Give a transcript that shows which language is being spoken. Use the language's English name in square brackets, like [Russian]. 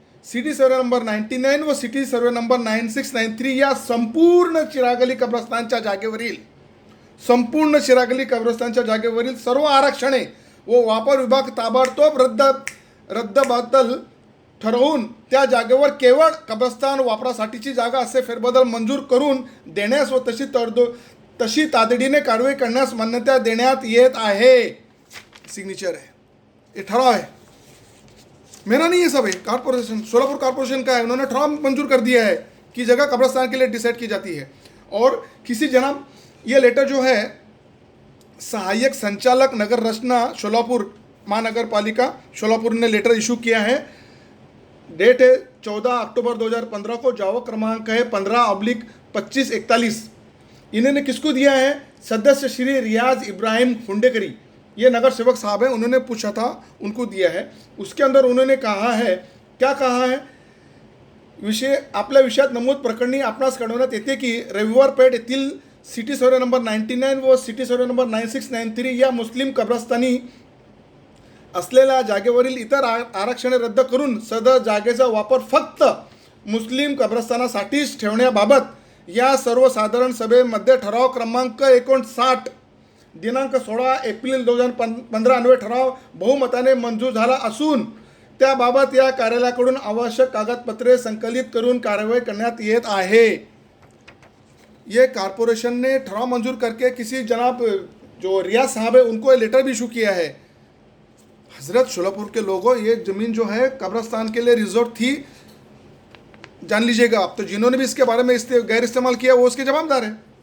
[Marathi] City survey number 99 व city survey number 9693 या संपूर्ण चिरागली कब्रस्तानच्या जागेवरील सर्व आरक्षणे व वापर विभाग ताबडतोब रद्दबातल ठरवून त्या जागेवर केवळ कब्रस्तान वापरासाठीची जागा असे फेरबदल मंजूर करून देण्यास व तशी तातडीने कारवाई करण्यास मान्यता देण्यात येत आहे। [Hindi] सिग्नेचर है, ये ठराव है, मेरा नहीं है, सब है कॉर्पोरेशन, सोलापुर कॉर्पोरेशन का है। उन्होंने ठराव मंजूर कर दिया है कि जगह कब्रस्तान के लिए डिसाइड की जाती है। और किसी जनाब, ये लेटर जो है सहायक संचालक नगर रचना सोलापुर महानगर पालिका सोलापुर ने लेटर इशू किया है। डेट है 14 अक्टूबर 2015 को, जावक क्रमांक है 15/2541। इन्होंने किसको दिया है? सदस्य श्री रियाज इब्राहिम हुंडेकरी, ये नगर सेवक साहब हैं, उन्होंने पूछा था, उनको दिया है। उसके अंदर उन्होंने कहा है, क्या कहा है? [Marathi] आपल्या विषयात नमूद प्रकरणी आपणास कळवण्यात येते की रविवार पेठ येथील सिटी सर्वे नंबर 99 व सिटी सर्वे नंबर 9693 या मुस्लिम कब्रस्तानी असलेल्या जागेवरील इतर आरक्षणे रद्द करून सदर जागेचा वापर फक्त मुस्लिम कब्रस्तानासाठीच ठेवण्याबाबत या सर्वसाधारण सभेमध्ये ठराव क्रमांक 59 दिनांक 16 एप्रिल 2015 अन्वये ठराव बहुमताने मंजूर झाला असून त्याबाबत या कार्यालयाकडून आवश्यक कागदपत्रे संकलित करून कारवाई करण्यात येत आहे। [Hindi] ये कॉर्पोरेशन ने ठराव मंजूर करके किसी जनाब जो रियाज साहब है उनको लेटर भी इशू किया है। हजरत शोलापुर के लोगों, ये ज़मीन जो है कब्रस्तान के लिए रिजर्व थी, जान लीजिएगा आप। तो जिन्होंने भी इसके बारे में गैर इस्तेमाल किया वो उसके जवाबदार है।